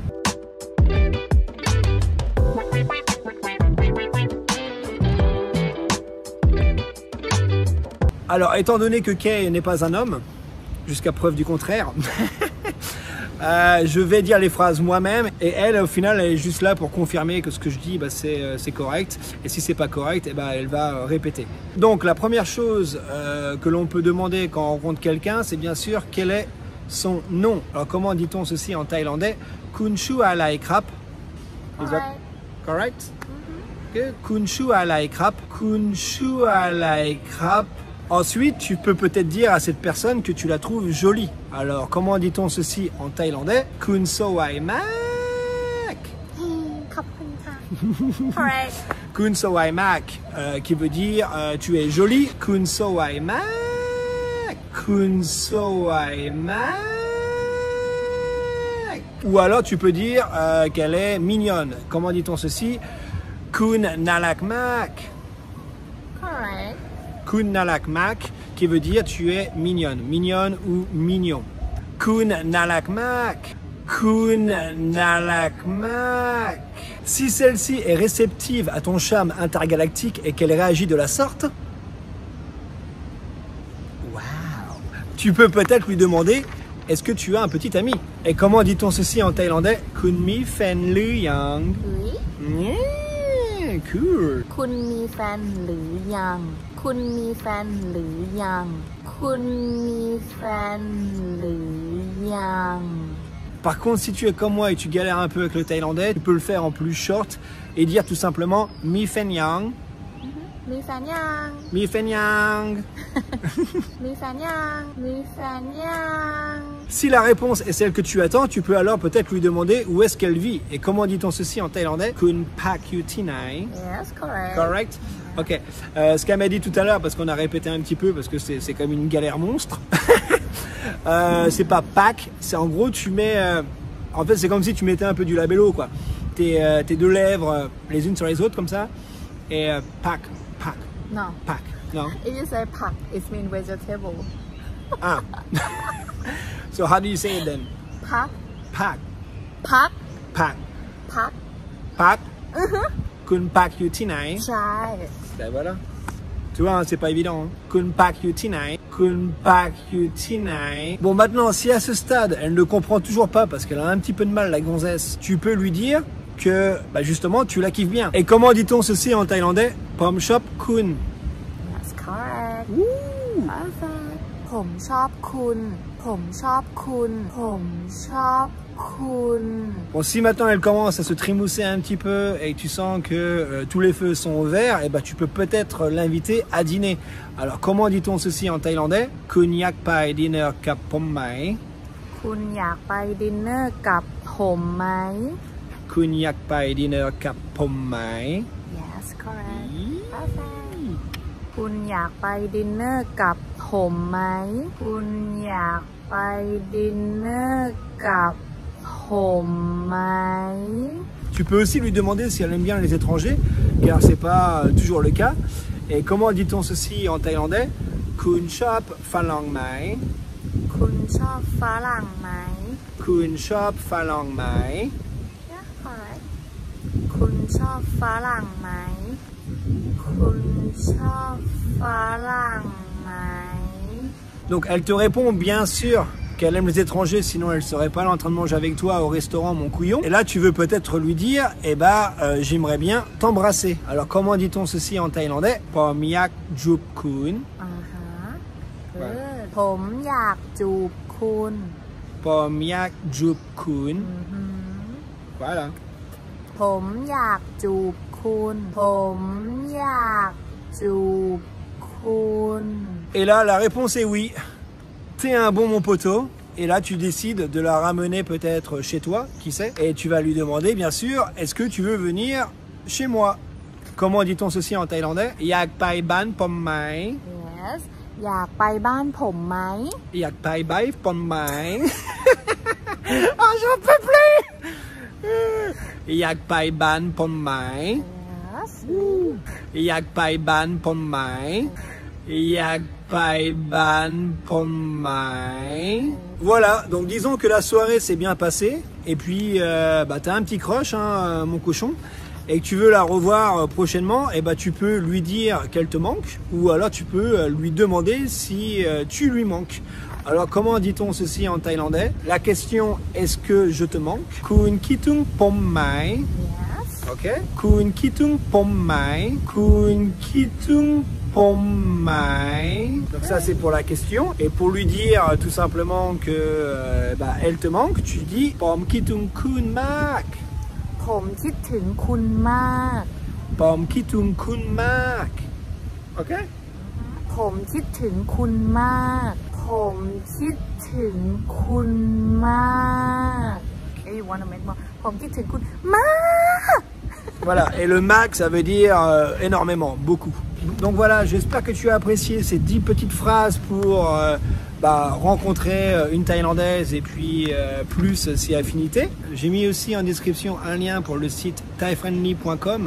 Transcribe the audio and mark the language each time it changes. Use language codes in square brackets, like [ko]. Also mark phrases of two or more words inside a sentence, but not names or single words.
[fr] Alors, étant donné que Kay n'est pas un homme, jusqu'à preuve du contraire, je vais dire les phrases moi-même et elle, au final, elle est juste là pour confirmer que ce que je dis, c'est correct. Et si c'est pas correct, elle va répéter. Donc, la première chose que l'on peut demander quand on rencontre quelqu'un, c'est bien sûr quel est son nom. Alors, comment dit-on ceci en thaïlandais? [th] คุณชื่ออะไรครับ. [en] Is that correct? [th] Okay. คุณชื่ออะไรครับ คุณชื่ออะไรครับ. [fr] Ensuite, tu peux peut-être dire à cette personne que tu la trouves jolie. Alors, comment dit-on ceci en thaïlandais? [th] คุณสวยมาก. ขอบคุณค่ะ correct คุณสวยมาก, [fr] qui veut dire tu es jolie. [th] คุณสวยมาก คุณสวยมาก. [fr] Ou alors, tu peux dire qu'elle est mignonne. Comment dit-on ceci? [th] คุณน่ารักมาก. [en] correct [th] คุณน่ารักมาก, [fr] qui veut dire tu es mignonne, mignonne ou mignon. [th] คุณน่ารักมาก คุณน่ารักมาก. [fr] Si celle-ci est réceptive à ton charme intergalactique et qu'elle réagit de la sorte, waouh, tu peux peut-être lui demander est-ce que tu as un petit ami? Et comment dit-on ceci en thaïlandais? [th] คุณมีแฟนหรือยัง. [fr] Oui. [en] Yeah, cool. [th] คุณมีแฟนหรือยังคุณมีแฟนหรือยังคุณมีแฟนหรือยัง [fr] Par contre, si tu es comme moi et tu galères un peu avec le thaïlandais, tu peux le faire en plus short et dire tout simplement [th] มีแฟนยัง. มีแฟนยัง มีแฟนยัง. มีแฟนยังมีแฟนยัง [fr] Si la réponse est celle que tu attends, tu peux alors peut-être lui demander où est-ce qu'elle vit. Et comment dit-on ceci en thaïlandais? [th] คุณพักอยู่ที่ไหน. [en] yes correct Correct? Ok. [fr] Ce qu'elle m'a dit tout à l'heure, parce qu'on a répété un petit peu, parce que c'est comme une galère monstre. C'est pas pack, c'est en gros tu mets... en fait c'est comme si tu mettais un peu du labello quoi. Tes deux lèvres les unes sur les autres comme ça. Et [th] พัก พัก, [en] no [fr] pack. Non? [en] if you say pak it means vegetable Ah. So how do you say it then? [th] พัก Pack, พัก pack, พัก พัก คุณพักอยู่ที่ไหน. ใช่ [fr] Ben voilà. Tu vois, hein, c'est pas évident. Hein. [th] คุณพักอยู่ที่ไหน คุณพักอยู่ที่ไหน. [fr] Bon, maintenant, si à ce stade, elle ne comprend toujours pas parce qu'elle a un petit peu de mal, la gonzesse, tu peux lui dire que, justement, tu la kiffes bien. Et comment dit-on ceci en thaïlandais? [th] ผมชอบคุณ. [en] that's correct Ouh. [th] perfect ผมชอบคุณผมชอบคุณผมชอบคุณ [fr] Bon, si maintenant elle commence à se trémousser un petit peu et que tu sens que tous les feux sont au vert, et tu peux peut-être l'inviter à dîner. Alors, comment dit-on ceci en thaïlandais? [th] คุณอยากไปดินเนอร์กับผมไหม. คุณอยากไปดินเนอร์กับผมไหม คุณอยากไปดินเนอร์กับผมไหม. [en] yes correct perfect [th] คุณอยากไปดินเนอร์กับผมไหมคุณอยากไปดินเนอร์กับผมไหม [fr] Tu peux aussi lui demander si elle aime bien les étrangers, car c'est pas toujours le cas. Et comment dit-on ceci en thaïlandais? [th] คุณชอบฝรั่งไหม. คุณชอบฝรั่งไหม คุณชอบฝรั่งไหม. [en] yeah correct [th] คุณชอบฝรั่งไหมคุณชอบฝรั่งไหม [fr] Donc elle te répond bien sûr qu'elle aime les étrangers, sinon elle serait pas là en train de manger avec toi au restaurant mon couillon. Et là tu veux peut-être lui dire, j'aimerais bien t'embrasser. Alors comment dit-on ceci en thaïlandais? [th] ผมอยากจูบคุณ. ผมอยากจูบคุณ ผมอยากจูบคุณ. [fr] Voilà. [th] ผมอยากจูบคคุณผมอยากจูบคุณ [fr] Et là, la réponse est oui. T'es un bon mon poteau. Et là, tu décides de la ramener peut-être chez toi, qui sait. Et tu vas lui demander, bien sûr, est-ce que tu veux venir chez moi? Comment dit-on ceci en thaïlandais? [th] อยากไปบ้านผมไหม. Yes อยากไปบ้านผมไหม อยากไปใบผมไหม. [fr] Oh, j'en peux plus. [th] อยากไปบ้านผมไหม. [en] Yes [th] อยากไปบ้านผมไหม อยากไปบ้านผมไหม. [fr] Voilà, donc disons que la soirée s'est bien passée. Et puis, t'as un petit crush, hein, mon cochon. Et que tu veux la revoir prochainement, et tu peux lui dire qu'elle te manque, ou alors tu peux lui demander si tu lui manques. Alors comment dit-on ceci en thaïlandais? La question est-ce que je te manque? [th] คุณคิดถึงผมไหม. [en] Yes [th] Ok. คุณคิดถึงผมไหม คุณคิดถึงผมไหม. [fr] Donc ça c'est pour la question. Et pour lui dire tout simplement que elle te manque, tu dis [th] ผมคิดถึงคุณมาก. ผมคิดถึงคุณมาก ผมคิดถึงคุณมาก. [en] Ok? [th] ผมคิดถึงคุณมาก ผมคิดถึงคุณมาก [en] Hey, you wanna make more? [th] ผมคิดถึงคุณมาก [fr] Voilà, et le max ça veut dire énormément, beaucoup. Donc voilà, j'espère que tu as apprécié ces 10 petites phrases pour rencontrer une Thaïlandaise et puis plus ses affinités. J'ai mis aussi en description un lien pour le site thaifriendly.com.